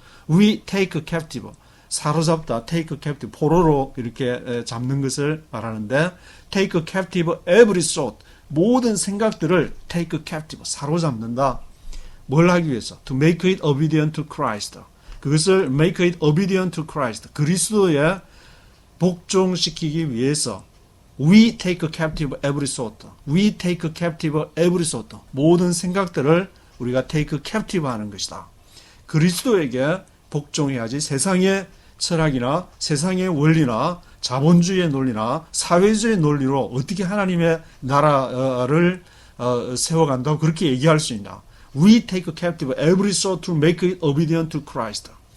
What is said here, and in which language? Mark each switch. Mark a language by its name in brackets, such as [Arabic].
[English] We take captive, [Korean] 사로잡다, [English] take captive, [Korean] 포로로 이렇게 잡는 것을 말하는데 [English] take captive every thought, [Korean] 모든 생각들을 [English] take captive, [Korean] 사로잡는다. 뭘 하기 위해서? [English] To make it obedient to Christ. [Korean] 그것을 [English] make it obedient to Christ, [Korean] 그리스도에 복종시키기 위해서 [English] We take captive every thought. We take captive every thought. [Korean] 모든 생각들을 우리가 [English] take captive [Korean] 하는 것이다. 그리스도에게 복종해야지 세상의 철학이나 세상의 원리나 자본주의의 논리나 사회주의의 논리로 어떻게 하나님의 나라를 세워간다고 그렇게 얘기할 수 있나. [English] We take captive every thought to make it obedient to Christ.